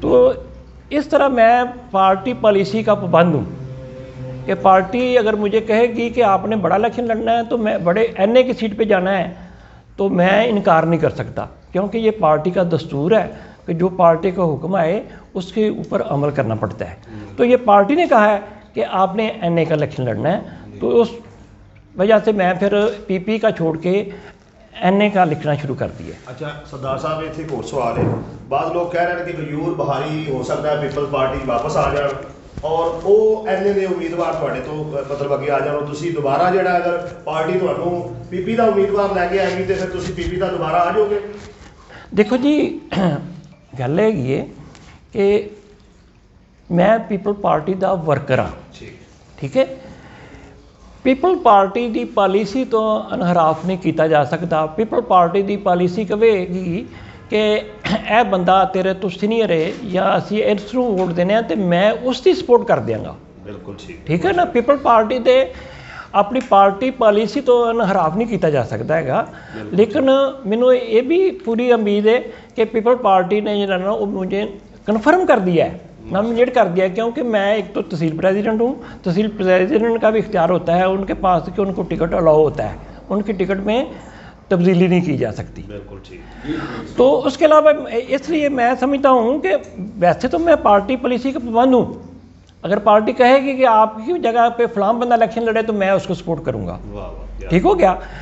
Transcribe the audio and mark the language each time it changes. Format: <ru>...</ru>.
<hi>तो इस तरह मैं पार्टी पॉलिसी का पाबंद हूँ कि पार्टी अगर मुझे कहेगी कि आपने बड़ा इलेक्शन लड़ना है तो मैं बड़े एनए की सीट पे जाना है तो मैं इनकार नहीं कर सकता, क्योंकि ये पार्टी का दस्तूर है कि जो पार्टी का हुक्म आए उसके ऊपर अमल करना पड़ता है। तो ये पार्टी ने कहा है कि आपने एनए का इलेक्शन लड़ना है, तो उस वजह से मैं फिर पीपी का छोड़ के एनए का लिखना शुरू कर दिया। अच्छा सरदार साहब,</hi> <pa>ਇੱਥੇ ਇੱਕ ਹੋਰ ਸਵਾਲ ਹੈ। ਬਾਅਦ ਲੋਕ ਕਹਿ ਰਹੇ ਨੇ ਕਿ ਗਯੂਰ ਬਹਾਰੀ ਹੋ ਸਕਦਾ ਹੈ ਪੀਪਲ ਪਾਰਟੀ ਵਾਪਸ ਆ ਜਾਣ ਔਰ ਉਹ ਐਨਏ ਦੇ ਉਮੀਦਵਾਰ ਤੁਹਾਡੇ ਤੋਂ ਮਤਲਬ ਅੱਗੇ ਆ ਜਾਣ, ਤੁਸੀਂ ਦੁਬਾਰਾ ਜਿਹੜਾ ਅਗਰ ਪਾਰਟੀ ਤੁਹਾਨੂੰ ਪੀਪੀ ਦਾ ਉਮੀਦਵਾਰ ਲੈ ਕੇ ਆਏਗੀ ਤੇ ਫਿਰ ਤੁਸੀਂ ਪੀਪੀ ਦਾ ਦੁਬਾਰਾ ਆ ਜਾਓਗੇ? ਦੇਖੋ ਜੀ, ਗੱਲ ਹੈਗੀ ਹੈ ਕਿ ਮੈਂ ਪੀਪਲ ਪਾਰਟੀ ਦਾ ਵਰਕਰ ਹਾਂ, ਠੀਕ ਹੈ। ਪੀਪਲ ਪਾਰਟੀ ਦੀ ਪਾਲਿਸੀ ਤੋਂ ਅਨਹਰਾਫ ਨਹੀਂ ਕੀਤਾ ਜਾ ਸਕਦਾ। ਪੀਪਲ ਪਾਰਟੀ ਦੀ ਪਾਲਿਸੀ ਕਹੇਗੀ ਕਿ ਇਹ ਬੰਦਾ ਤੇਰੇ ਤੋਂ ਸੀਨੀਅਰ ਹੈ ਜਾਂ ਅਸੀਂ ਇਸ ਨੂੰ ਵੋਟ ਦੇਣੇ ਆ ਤੇ ਮੈਂ ਉਸ ਦੀ ਸਪੋਰਟ ਕਰ ਦਿਆਂਗਾ। ਬਿਲਕੁਲ ਠੀਕ ਹੈ ਨਾ। ਪੀਪਲ ਪਾਰਟੀ ਦੇ ਆਪਣੀ ਪਾਰਟੀ ਪਾਲਿਸੀ ਤੋਂ ਅਨਹਰਾਫ ਨਹੀਂ ਕੀਤਾ ਜਾ ਸਕਦਾ ਹੈਗਾ, ਲੇਕਿਨ ਮੈਨੂੰ ਇਹ ਵੀ ਪੂਰੀ ਉਮੀਦ ਹੈ ਕਿ ਪੀਪਲ</pa> <hi>पार्टी ने जो ना वो मुझे कन्फर्म कर दिया है, नॉमिनेट कर दिया है, क्योंकि मैं एक तो तहसील प्रेसिडेंट हूँ। तहसील प्रेसिडेंट का भी इख्तियार होता है उनके पास कि उनको टिकट अलाउ होता है, उनकी टिकट में तब्दीली नहीं की जा सकती। बिल्कुल ठीक। तो उसके अलावा इसलिए मैं समझता हूँ कि वैसे तो मैं पार्टी पॉलिसी का पाबंद हूँ। अगर पार्टी कहेगी कि आपकी जगह पे फलां बंदा इलेक्शन लड़े तो मैं उसको सपोर्ट करूँगा, ठीक हो गया।</hi>